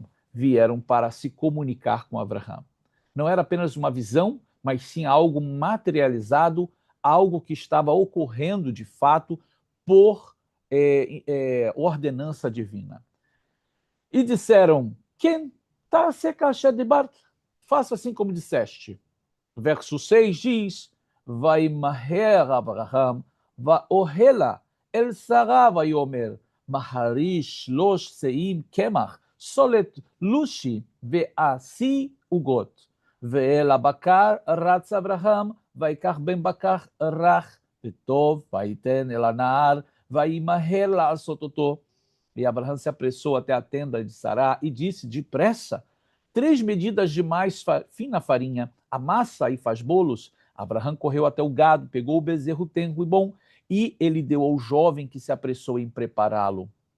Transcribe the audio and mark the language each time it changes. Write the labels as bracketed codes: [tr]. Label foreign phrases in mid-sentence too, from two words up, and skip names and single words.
[pt] Vieram para se comunicar com Abraham. Não era apenas uma visão, mas sim algo materializado, algo que estava ocorrendo de fato por ordenança divina. E disseram, quem está se caixa de bar? Faça assim como disseste. Verso 6 diz, [he] וימהר אברהם, ואוהלה אל שרה ויאמר, מחריש שלוש שאים קמח, סולת לושי ועשי עוגות. ואל הבקר רץ אברהם, ויקח בן בקר רך וטוב, ויתן אל הנער, וימהר לעשות אותו. [pt] E Abraão se apressou até a tenda de Sará e disse, depressa, 3 medidas de mais fina farinha, amassa e faz bolos. Abraão correu até o gado, pegou o bezerro tenro e bom, e ele deu ao jovem que se apressou em prepará-lo.